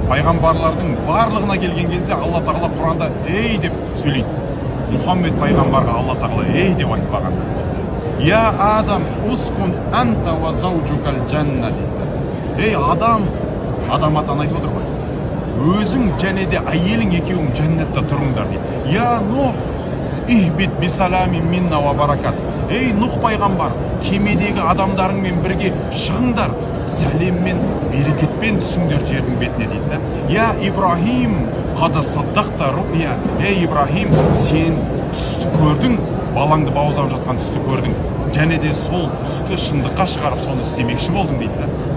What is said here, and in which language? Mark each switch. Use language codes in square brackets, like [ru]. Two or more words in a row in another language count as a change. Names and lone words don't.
[kk] пайғамбарлардың барлығына келген кезде Алла тағала Құранда ей деп сөйлейді. Мұхаммед пайғамбарға Алла тағала ей деп айтпаған. [ar] يا آدم اسكن أنت وزوجك الجنة дейді. [kk] Ей адам, адам атаны айтып отыр ғой. Өзің және де әйелің екеуің жәннатта тұрыңдар дейді. [ar] يا نوح اهبط بسلام منا وبركات. [kk] Ей Нух пайғамбар, кемедегі адамдарыңмен бірге шығыңдар, сәлеммен, берекетпен түсіңдер жердің бетіне дейді. [ar] يا إبراهيم قد صدقت الرؤيا. [kk] Ей Ибрахим, сен түсті көрдің, балаңды бауыздап жатқан түсті көрдің, және де сол түсті шындыққа шығарып соны істемекші болдың дейді.